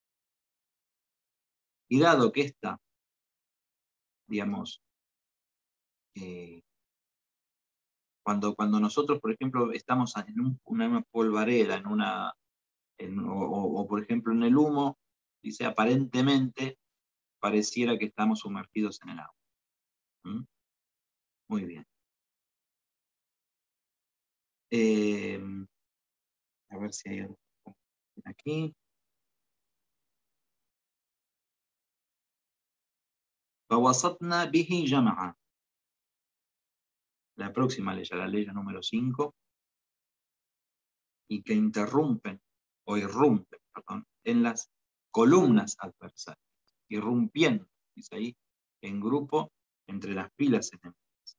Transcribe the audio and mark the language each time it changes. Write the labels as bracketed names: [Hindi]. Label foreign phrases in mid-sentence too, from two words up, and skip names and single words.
[Spanish] Y dado que esta, digamos, cuando nosotros, por ejemplo, estamos en una polvareda, o por ejemplo en el humo, dice aparentemente pareciera que estamos sumergidos en el agua. ¿Mm? Muy bien. A ver si hay algo aquí. [Arabic] فوسطنا به جمعا. [Spanish] La próxima ley, la ley número 5, y que interrumpen o irrumpen, perdón, en las columnas adversarias, irrumpiendo, dice ahí, en grupo entre las filas enemigas.